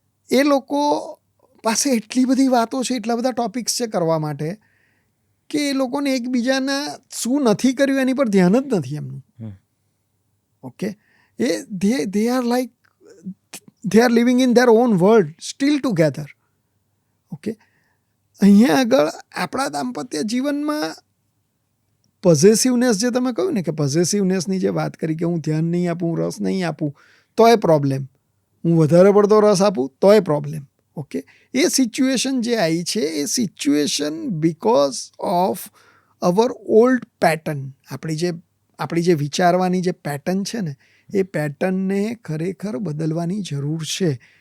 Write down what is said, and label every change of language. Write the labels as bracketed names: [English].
[Gujarati] એ લોકો પાસે એટલી બધી વાતો છે, એટલા બધા ટોપિક્સ છે કરવા માટે કે એ લોકોને એકબીજાના શું નથી કર્યું એની પર ધ્યાન જ નથી એમનું. [English] Okay, they are like they are living in their own world still together. [Gujarati] Okay, અહીંયા આગળ આપણા દાંપત્ય જીવનમાં પોઝેસિવનેસ, જે તમે કહ્યું ને કે પોઝેસિવનેસની જે વાત કરી કે હું ધ્યાન નહીં આપું, રસ નહીં આપું તોય પ્રોબ્લેમ, હું વધારે પડતો રસ આપું તોય પ્રોબ્લેમ. ઓકે, એ સિચ્યુએશન જે આવી છે એ situation because of our old pattern, આપણી જે વિચારવાની જે પેટર્ન છે ને એ પેટર્નને ખરેખર બદલવાની જરૂર છે.